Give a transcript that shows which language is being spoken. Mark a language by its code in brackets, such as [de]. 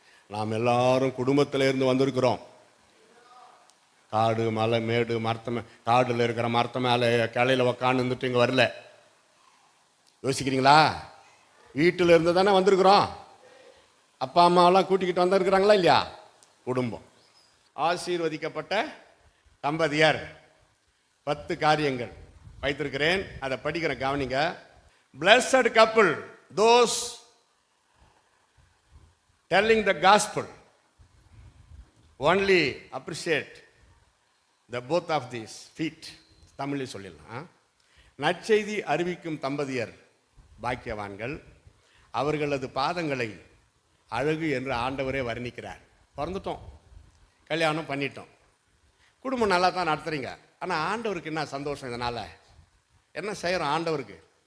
[ta] நாம் எல்லாரும் குடும்பத்தில் இருந்து வந்திருக்கிறோம். காடு மலை மேடு மரத்தை காடில் இருக்கிற மரத்தை மேலே கிளையில் உக்காந்துட்டு இங்கே வரல. யோசிக்கிறீங்களா? வீட்டில் இருந்து தானே வந்திருக்கிறோம். அப்பா அம்மாவெல்லாம் கூட்டிக்கிட்டு வந்திருக்கிறாங்களா இல்லையா? குடும்பம். ஆசீர்வதிக்கப்பட்ட தம்பதியர் 10 காரியங்கள் வைத்திருக்கிறேன், அதை படிக்கிற கவனிங்க. [en] Blessed couple, those telling the gospel only appreciate the both of these feet. [ta] தமிழில் சொல்லிடலாம். நற்செய்தி அறிவிக்கும் தம்பதியர் பாக்கியவான்கள், அவர்களது பாதங்களை அழகு என்று ஆண்டவரே வர்ணிக்கிறார். பிறந்துட்டோம், கல்யாணம் பண்ணிட்டோம், குடும்பம் நல்லா தான் நடத்துறீங்க. ஆனால் ஆண்டவருக்கு என்ன சந்தோஷம்? இதனால் என்ன செய்கிறோம் ஆண்டவருக்கு?